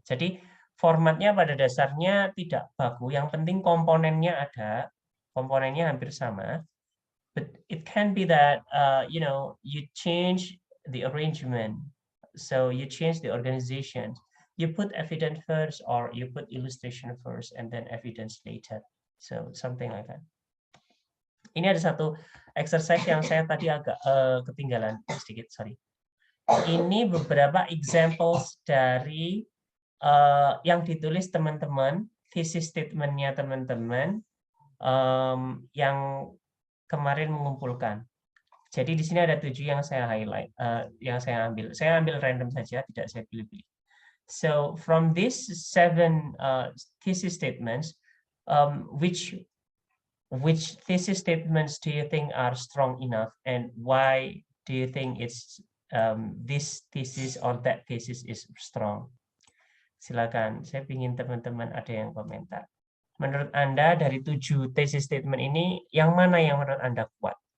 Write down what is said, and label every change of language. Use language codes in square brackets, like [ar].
[id] Jadi formatnya pada dasarnya tidak baku. Yang penting komponennya ada, komponennya hampir sama. [en] But it can be that you change the arrangement, so you change the organization. You put evidence first or you put illustration first and then evidence later. So something like that. [id] Ini ada satu exercise yang saya tadi agak ketinggalan sedikit, sorry. Ini beberapa examples dari yang ditulis teman-teman, thesis statement-nya teman-teman yang kemarin mengumpulkan. Jadi di sini ada 7 yang saya highlight, yang saya ambil. Saya ambil random saja, tidak saya pilih-pilih. [en] So from these 7 thesis statements, which thesis statements do you think are strong enough, and why do you think it's this thesis or that thesis is strong? [id] Silakan, saya ingin teman-teman ada yang komentar. Menurut Anda dari 7 thesis statement ini, yang mana yang menurut Anda kuat?